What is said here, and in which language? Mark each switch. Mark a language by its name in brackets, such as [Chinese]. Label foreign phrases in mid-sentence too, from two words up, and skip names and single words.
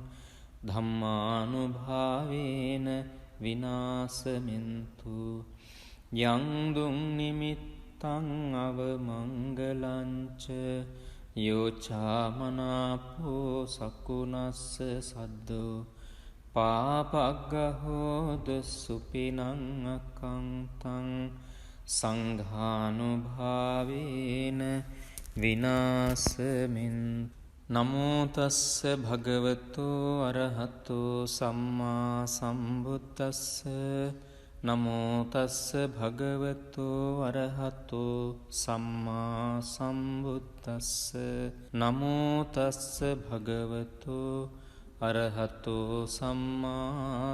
[Pali] ධම්මානුභාවේන විනාසමින්තු යං දුං නිමිත්තං අවමංගලංච යෝචාමනාපෝ සකුනස්ස සද්දෝ පාපග්ගහෝද සුපිනං අකංතං සංඝානුභාවේන විනාසමින් නමෝ තස්ස භගවතු අරහතෝ සම්මා සම්බුද්දස්ස නමෝ තස්ස භගවතු අරහතෝ සම්මා සම්බුද්දස්ස නමෝ තස්ස භගවතු අරහතෝ සම්මා